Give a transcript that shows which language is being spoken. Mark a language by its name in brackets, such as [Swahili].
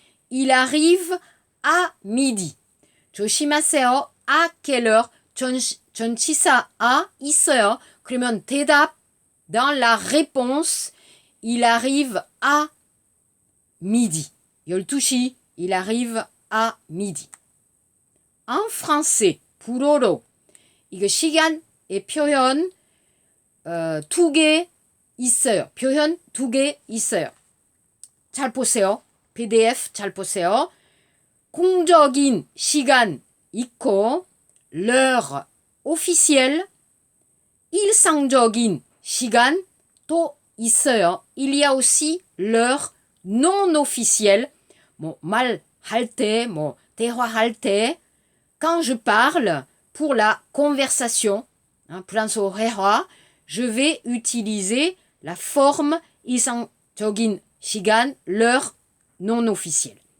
[French] Il arrive à midi. [Korean] 조심하세요. [French] À quelle heure? [Korean] 전치사 à 있어요. 그러면 대답 [French] dans la réponse, il arrive à midi. 12시, il arrive à midi. En français, [Korean] 불어로 이거 시간의 표현 2개 있어요. 표현 2개 있어요. 잘 보세요. PDF 잘 보세요. 공적인 시간 있고 [French] l'heure officielle, [Korean] 일상적인 시간 또 있어요. [French] Il y a aussi l'heure non officielle. [Korean] 말할 때, 대화할 때, [French] quand je parle pour la conversation, [Korean] 플란소 회화, [French] je vais utiliser la forme [Korean] 일상적인 시간, [French] l'heure non officielle.